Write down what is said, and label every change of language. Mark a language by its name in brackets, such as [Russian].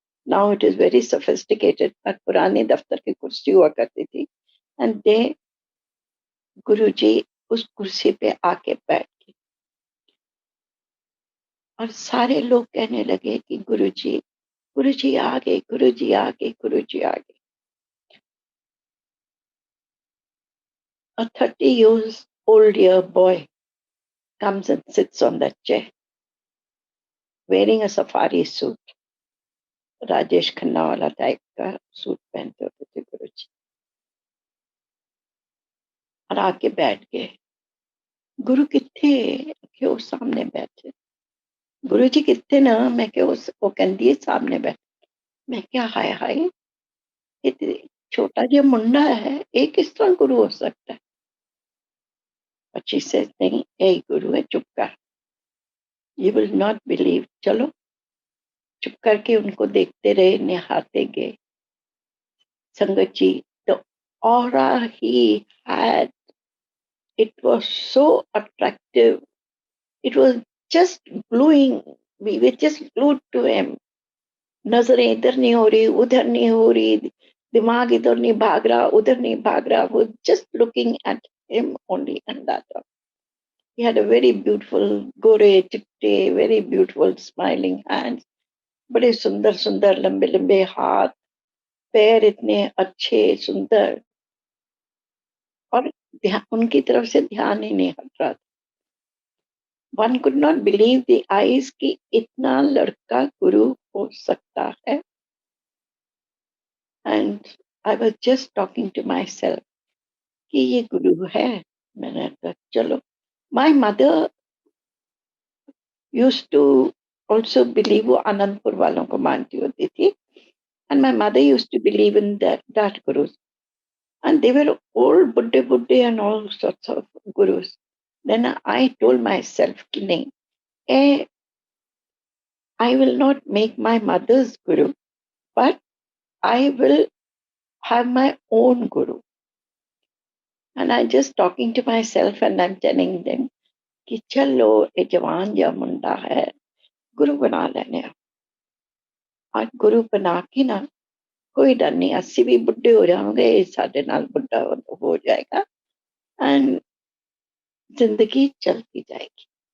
[English] now it is very sophisticated, [Hindi] पर पुराने दफ्तर की कुर्सी हुआ करती थी। एंड दे गुरुजी उस कुर्सी पे आके बैठ गए और सारे लोग कहने लगे कि गुरुजी आ गए, गुरुजी आ गए, गुरुजी आ गए। [English] A 30 years old year boy comes and sits on that chair wearing a safari suit. [Hindi] Rajesh Khanna वाला टाइप का सूट पहनते होते थे गुरुजी, और आके बैठ गए। गुरु किथे? कि वो सामने बैठे। गुरुजी किथे ना? मैं कि वो कहती है सामने बैठे। मैं क्या हाय हाय, ये छोटा जिहा मुंडा है, ये किस तरह गुरु हो सकता है? [English] But she says [Hindi] नहीं, यही गुरु है, चुप कर। [English] You will not believe। [Hindi] चलो, चुप करके उनको देखते रहे, निहारते गए। [English] संगत जी, the aura he had, it was so attractive. It was just gluing. We were just glued to him. [Hindi] नजरें इधर नहीं हो रही, उधर नहीं हो रही, दिमाग इधर नहीं भाग रहा, उधर नहीं भाग रहा। [English] वो just looking at him only, and that all. He had a very beautiful [Hindi] गोरे चिट्टे, [English] very beautiful smiling hands, [Hindi] बड़े सुंदर सुंदर लंबे लंबे हाथ, पैर इतने अच्छे सुंदर, और उनकी तरफ से ध्यान ही नहीं हट रहा था। [English] One could not believe the eyes [Hindi] कि इतना लड़का गुरु हो सकता है। [English] And I was just talking to myself [Hindi] कि ये गुरु है। मैंने कहा चलो। [English] My mother used to also believe, [Hindi] वो आनंदपुर वालों को मानती होती थी, [English] and my mother used to believe in that gurus, and they were old बुड्ढे and all sorts of gurus. Then I told myself [Hindi] कि नहीं, [English] I will not make my mother's guru, but I will have my own guru. And I just talking to myself and I'm telling them [Hindi] कि चलो, ये जवान या मुंडा है, गुरु बना लेने। आज गुरु बना के ना, कोई डर नहीं, 80 भी बुढ़े हो जाओगे, साढ़े नाल बुढ़ा हो जाएगा, एंड जिंदगी चलती जाएगी।